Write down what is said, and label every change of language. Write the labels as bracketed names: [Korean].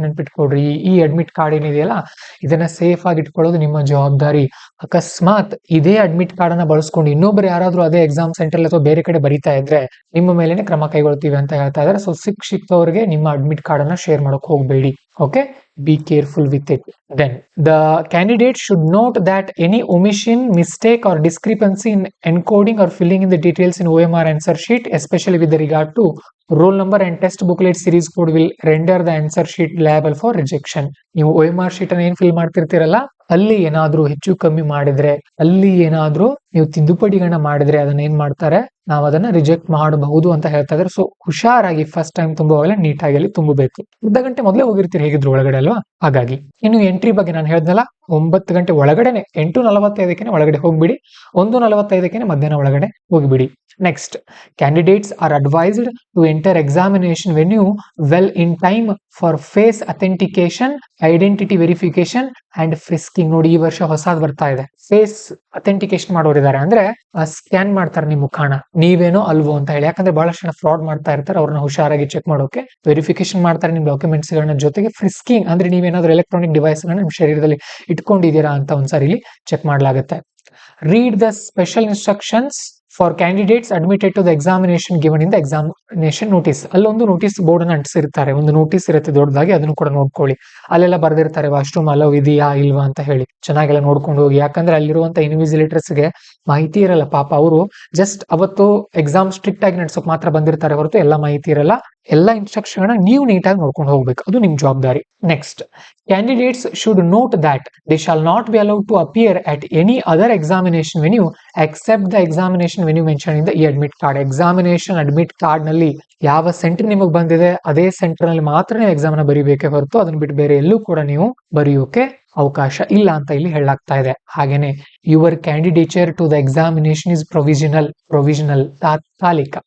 [Kannada] ನೆನ್ಪಿಟ್ಕೊಡ್ರಿ, ಈ admit card ಏನಿದೆಯಲ್ಲ ಇದನ್ನ ಸೇಫ್ ಆಗಿ ಇಟ್ಕೊಳ್ಳೋದು ನಿಮ್ಮ ಜವಾಬ್ದಾರಿ. ಅಕಸ್ಮಾತ್ ಇದೇ ಅಡ್ಮಿಟ್ ಕಾರ್ಡ್ ಅನ್ನ ಬಳಸ್ಕೊಂಡು ಇನ್ನೊಬ್ರು ಯಾರಾದ್ರೂ ಅದೇ ಎಕ್ಸಾಮ್ ಸೆಂಟರ್ ಅಥವಾ ಬೇರೆ ಕಡೆ ಬರೀತಾ ಇದ್ರೆ ನಿಮ್ಮ ಮೇಲೆನೆ ಕ್ರಮ ಕೈಗೊಳ್ತೀವಿ ಅಂತ ಹೇಳ್ತಾ ಇದ್ದಾರೆ. ಸೊ ಸಿಕ್ತವ್ರಿಗೆ ನಿಮ್ಮ ಅಡ್ಮಿಟ್ ಕಾರ್ಡ್ ಅನ್ನ ಶೇರ್ ಮಾಡಕ್ ಹೋಗ್ಬೇಡಿ. [English] Okay, be careful with it. Then the candidate should note that any omission, mistake or discrepancy in encoding or filling in the details in OMR answer sheet, especially with regard to roll number and test booklet series code, will render the answer sheet liable for rejection. [Kannada] ನೀವು OMR sheet ಅನ್ನು ಏನ್ fill ಮಾಡ್ತಿರ್ತೀರಲ್ಲ, ಅಲ್ಲಿ ಏನಾದ್ರೂ ಹೆಚ್ಚು ಕಮ್ಮಿ ಮಾಡಿದ್ರೆ, ಅಲ್ಲಿ ಏನಾದ್ರೂ ನೀವು ತಿದ್ದುಪಡಿಗಳನ್ನ ಮಾಡಿದ್ರೆ ಅದನ್ನ ಏನ್ ಮಾಡ್ತಾರೆ, ನಾವು ಅದನ್ನ ರಿಜೆಕ್ಟ್ ಮಾಡಬಹುದು ಅಂತ ಹೇಳ್ತಾ ಇದ್ದಾರೆ. ಸೊ ಹುಷಾರಾಗಿ ಫಸ್ಟ್ ಟೈಮ್ ತುಂಬುವಾಗಲೇ ನೀಟಾಗಿ ಅಲ್ಲಿ ತುಂಬಬೇಕು. ಅರ್ಧ ಗಂಟೆ ಮೊದಲೇ ಹೋಗಿರ್ತೀರಿ ಹೇಗಿದ್ರು ಒಳಗಡೆ ಅಲ್ವಾ, ಹಾಗಾಗಿ. ಇನ್ನು ಎಂಟ್ರಿ ಬಗ್ಗೆ ನಾನು ಹೇಳ್ದಲ್ಲ, 9 ಗಂಟೆ ಒಳಗಡೆನೆ 8:45 ಒಳಗಡೆ ಹೋಗ್ಬಿಡಿ, 1:45 ಮಧ್ಯಾಹ್ನ ಒಳಗಡೆ ಹೋಗ್ಬಿಡಿ. [English] Next, candidates are advised to enter examination venue well in time for face authentication, identity verification and frisking. [Kannada] ನೋಡಿ, ಈ ವರ್ಷ ಹೊಸದು ಬರ್ತಾ ಇದೆ. ಫೇಸ್ ಅಥೆಂಟಿಕೇಶನ್ ಮಾಡೋರಿದ್ದಾರೆ, ಅಂದ್ರೆ ಸ್ಕ್ಯಾನ್ ಮಾಡ್ತಾರೆ ನಿಮ್ಮ ಮುಖಾನ, ನೀವೇನೋ ಅಲ್ವೋ ಅಂತ ಹೇಳಿ. ಯಾಕಂದ್ರೆ ಬಹಳಷ್ಟು ಜನ ಫ್ರಾಡ್ ಮಾಡ್ತಾ ಇರ್ತಾರೆ, ಅವ್ರನ್ನ ಹುಷಾರಾಗಿ ಚೆಕ್ ಮಾಡೋಕೆ ವೆರಿಫಿಕೇಶನ್ ಮಾಡ್ತಾರೆ ನಿಮ್ ಡಾಕ್ಯುಮೆಂಟ್ಸ್ ಗಳನ್ನ. ಜೊತೆಗೆ ಫ್ರಿಸ್ಕಿಂಗ್ ಅಂದ್ರೆ ನೀವೇನಾದ್ರೂ ಎಲೆಕ್ಟ್ರಾನಿಕ್ ಡಿವೈಸ್ ಗಳನ್ನ ನಿಮ್ ಶರೀರದಲ್ಲಿ ಇಟ್ಕೊಂಡಿದ್ದೀರಾ ಅಂತ ಒಂದ್ಸಾರಿ ಇಲ್ಲಿ ಚೆಕ್ ಮಾಡಲಾಗುತ್ತೆ. [English] Read the special instructions for candidates admitted to the examination given in the examination notice. [Kannada] ಅಲ್ಲೊಂದು ನೋಟಿಸ್ ಬೋರ್ಡ್ ಅನ್ನು ಅಂಟಿಸಿರ್ತಾರೆ, ಒಂದು ನೋಟಿಸ್ ಇರುತ್ತೆ ದೊಡ್ಡದಾಗಿ, ಅದನ್ನು ಕೂಡ ನೋಡ್ಕೊಳ್ಳಿ. ಅಲ್ಲೆಲ್ಲ ಬರ್ದಿರ್ತಾರೆ ವಾಶ್ರೂಮ್ ಅಲೋ ಇದೆಯಾ ಇಲ್ವಾ ಅಂತ ಹೇಳಿ, ಚೆನ್ನಾಗೆಲ್ಲ ನೋಡ್ಕೊಂಡು ಹೋಗಿ. ಯಾಕಂದ್ರೆ ಅಲ್ಲಿರುವಂತ ಇನ್ವಿಜಿಲೇಟರ್ಸ್ ಗೆ ಮಾಹಿತಿ ಇರಲ್ಲ ಪಾಪ, ಅವರು ಜಸ್ಟ್ ಅವತ್ತು ಎಕ್ಸಾಮ್ ಸ್ಟ್ರಿಕ್ಟ್ ಆಗಿ ನಡ್ಸೋಕ್ ಮಾತ್ರ ಬಂದಿರ್ತಾರೆ ಹೊರತು ಎಲ್ಲ ಮಾಹಿತಿ ಇರಲ್ಲ. ಎಲ್ಲ ಇನ್ಸ್ಟ್ರಕ್ಷನ್ ನೀವು ನೀಟಾಗಿ ನೋಡ್ಕೊಂಡು ಹೋಗ್ಬೇಕು, ಅದು ನಿಮ್ ಜವಾಬ್ದಾರಿ. [English] Next, candidates should note that they shall not be allowed to appear at any other examination venue except the examination venue mentioned in the e-admit card. [Kannada] Examination admit card ನಲ್ಲಿ ಯಾವ ಸೆಂಟರ್ ನಿಮಗೆ ಬಂದಿದೆ ಅದೇ ಸೆಂಟರ್ ನಲ್ಲಿ ಮಾತ್ರ ನೀವು exam ನ ಬರೀಬೇಕೇ ಹೊರತು ಅದನ್ನ ಬಿಟ್ಟು ಬೇರೆ ಎಲ್ಲೂ ಕೂಡ ನೀವು ಬರೆಯೋಕೆ ಅವಕಾಶ ಇಲ್ಲ ಅಂತ ಇಲ್ಲಿ ಹೇಳಲಾಗ್ತಾ ಇದೆ. [English] ಹಾಗೇನೆ your candidature to the examination is provisional, ತಾತ್ಕಾಲಿಕ.